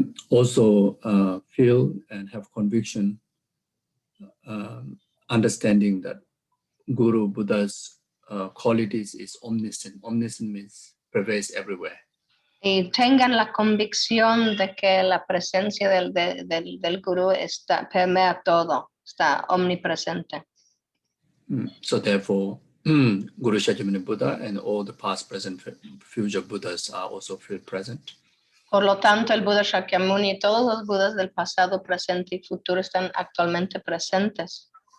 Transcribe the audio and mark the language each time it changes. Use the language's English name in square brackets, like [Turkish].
[English] Also feel and have conviction, understanding that Guru Buddha's qualities is omniscient. Omniscient means pervades everywhere. [Spanish] Y tengan la convicción de que la presencia del gurú permea todo, está omnipresente. [English] So therefore, Guru Shakyamuni Buddha and all the past, present, future Buddhas are also feel present. [Spanish] Por lo tanto, el Buda Shakyamuni y todos los Budas del pasado, presente y futuro están actualmente presentes.